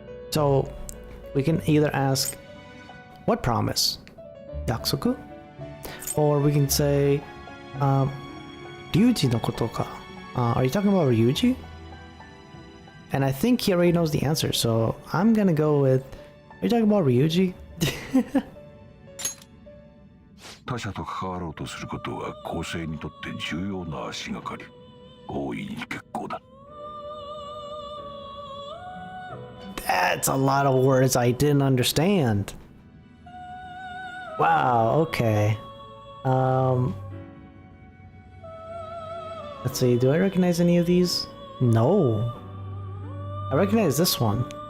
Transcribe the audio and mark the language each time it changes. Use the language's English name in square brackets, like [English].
[English] So we can either ask, what promise? Yaksoku? [Japanese] Or we can say, Ryuji no koto ka? [English] Are you talking about Ryuji? And I think he already knows the answer, so I'm gonna go with, are you talking about Ryuji? [Japanese] 他者と関わろうとすることは公正にとって重要な足がかり。大いに結構だ。 [English] That's a lot of words I didn't understand. Wow, okay. Let's see, do I recognize any of these? No. I recognize this one.